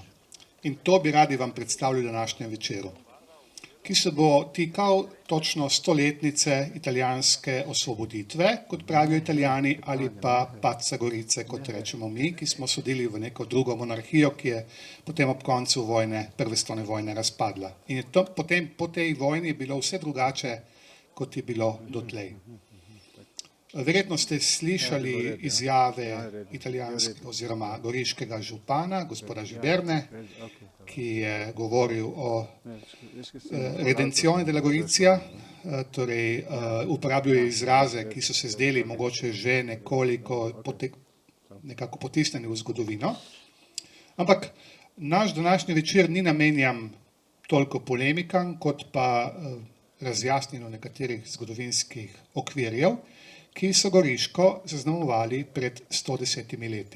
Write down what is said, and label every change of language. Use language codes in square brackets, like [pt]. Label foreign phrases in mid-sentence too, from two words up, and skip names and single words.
[sl] In to bi radi vam predstavili v današnjem večeru, ki se bo tikal točno 100-letnice italijanske osvoboditve, kot pravijo Italijani, ali pa padca Gorice, kot rečemo mi, ki smo sodili v neko drugo monarhijo, ki je potem ob koncu vojne, Prve svetovne vojne, razpadla. In je to, potem po tej vojni je bilo vse drugače, kot je bilo dotlej. Verjetno ste slišali izjave italijanskega oziroma goriškega župana, gospoda Žiberne, ki je govoril o [it] redenzione della Gorizia, [sl] torej uporabil je izraze, ki so se zdeli mogoče že nekako potisnjeni v zgodovino. Ampak naš današnji večer ni namenjen toliko polemikam, kot pa razjasnjenju nekaterih zgodovinskih okvirjev, ki so Goriško zaznamovali pred 110 leti.